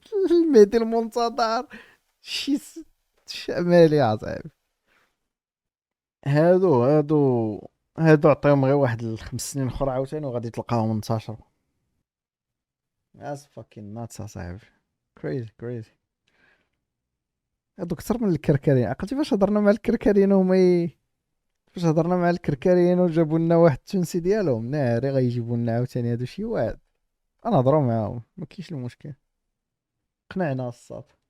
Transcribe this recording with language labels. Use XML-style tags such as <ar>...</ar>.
<ar>المهدي المنتظر شي شمالي عصايب. هادو عطيهم غير واحد 5 سنين اخرى عاوتاني وغادي تلقاهم انتشروا.</ar> <en>That's fucking nuts</en> <ar>صاحبي. crazy. هادو كثر من الكركرين. عقلتي فاش هضرنا مع الكركرين فاش هضرنا مع الكركرين وجابوا لنا واحد التونسي ديالهم ناري غيجيبوا لنا عاوتاني هادو شي واحد. نهضروا معاهم ما كاينش المشكل، قنعنا الصاد.</ar>